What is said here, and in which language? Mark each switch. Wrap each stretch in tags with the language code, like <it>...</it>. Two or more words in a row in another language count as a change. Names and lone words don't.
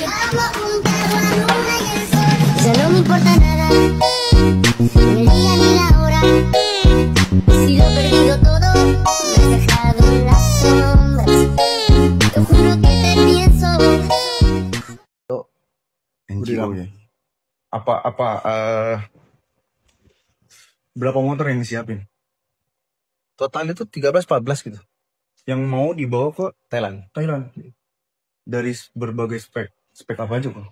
<es>Ya no me importa nada, ni el día ni la hora. He sido perdido todo, me has dejado en las sombras. Te juro que te pienso.</es> <id>NGO ya. Berapa motor yang disiapin? Total itu 13-14 gitu. Yang mau dibawa ke Thailand. dari berbagai spek. Spek apa aja kok?</id>